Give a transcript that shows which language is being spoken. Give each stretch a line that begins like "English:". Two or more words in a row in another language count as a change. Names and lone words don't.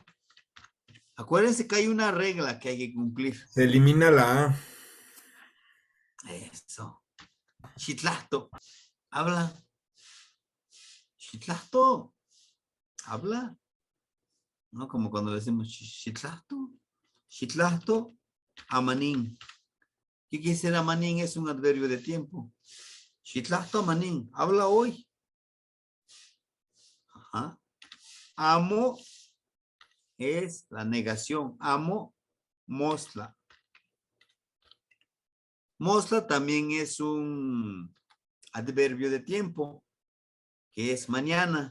Spanish: Acuérdense que hay una regla que hay que cumplir. Se elimina la A. Eso. Shitlahto. Habla. Shitlahto. Habla. ¿No? Como cuando decimos Shitlahto.
Nahuatl languages: Shitlahto. Amanín.
Spanish: ¿Qué quiere decir amanín? Es un adverbio de tiempo.
Nahuatl languages: Shitlahto amanín.
Spanish: Habla hoy. Ajá. Amo es la negación.
Nahuatl languages: Amo, mosla.
Spanish: Mosla también es un adverbio de tiempo, que es mañana.